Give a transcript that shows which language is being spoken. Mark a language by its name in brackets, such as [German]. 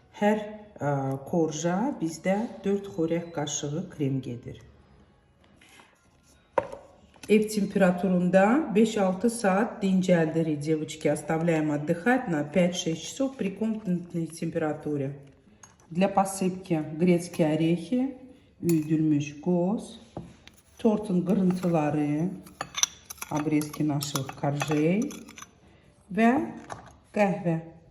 [Azerbaijani] Hər korja bizdə 4 xörək qaşığı krem gedir. Ev температурunda 5-6 saat dincəldirik, [Russian] девочки. Оставляем отдыхать на 5-6 часов при комнатной температуре. Для посыпки грецкие орехи, [Azerbaijani] üyüdülmüş goz, tortun kırıntıları, [Russian] обрезки наших коржей [Azerbaijani] ve kahve.